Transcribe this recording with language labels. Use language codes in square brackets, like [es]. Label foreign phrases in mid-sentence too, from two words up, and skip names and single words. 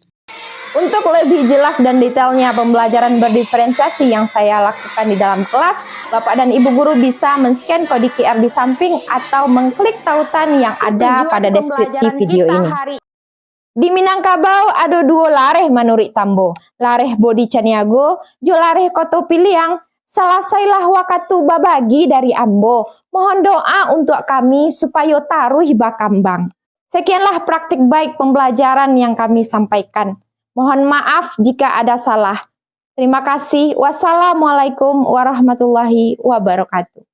[id] Untuk lebih jelas dan detailnya pembelajaran berdiferensiasi yang saya lakukan di dalam kelas, Bapak dan Ibu guru bisa men-scan kode QR di samping atau mengklik tautan yang ada pada deskripsi video ini. [min] Di Minangkabau ada 2 lareh manuri tambo, lareh bodi caniago, jo lareh koto piliang, selesailah wakatu babagi dari ambo. [id] Mohon doa untuk kami supaya taruh bakambang. Sekianlah praktik baik pembelajaran yang kami sampaikan. Mohon maaf jika ada salah. Terima kasih. [ar] Wassalamualaikum warahmatullahi wabarakatuh.